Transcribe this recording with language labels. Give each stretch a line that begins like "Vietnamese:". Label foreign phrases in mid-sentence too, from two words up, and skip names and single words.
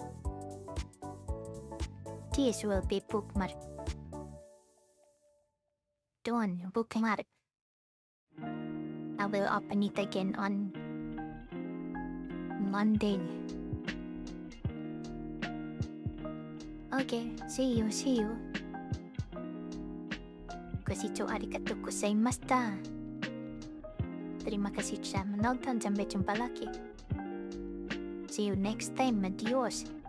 English: This will be bookmark. Done, bookmark. I will open it again on Monday. Okay, see you.
Japanese: ご視聴ありがとうございました。
Indonesian: Terima kasih sudah menonton. Sampai jumpa lagi.
English: See you next time. Adios.